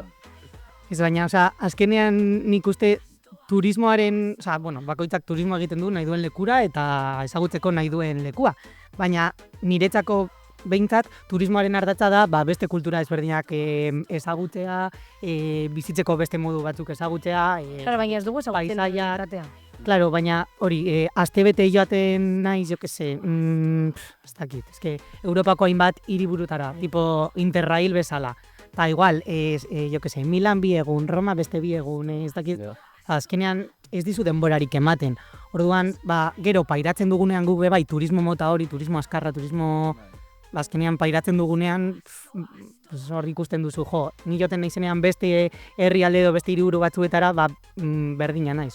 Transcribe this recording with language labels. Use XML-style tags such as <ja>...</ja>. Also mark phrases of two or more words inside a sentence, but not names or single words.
<eu>Ez baina, osea, azkenean nik uste turismoaren, osea, bueno, bakoitzak turismo egiten du nahi duen lekura eta ezagutzeko nahi duen lekua. Baina niretzako behintzat turismoaren ardatza da beste kultura ezberdinak ezagutzea, bizitzeko beste modu batzuk ezagutzea, Claro, baina ez dugu ezagutzen paisaia. erratea. Claro, baina hori, astebete joaten naiz,</eu> <es>jo que se,</es> <eu>ez dakit, eske Europako hainbat hiriburutara, tipo Interrail bezala. Ta igual,</eu> <es>jo que se,</es> <eu>Milan bi egun, Roma beste bi egun, ez dakit. Azkenean ez dizu denborarik ematen. Orduan, gero pairatzen dugunean gu bai turismo mota hori, turismo azkarra, turismo azkenean pairatzen dugunean hor ikusten duzu, ni joten naizenean beste herrialde edo beste hiriburu batzuetara, berdina naiz.</eu>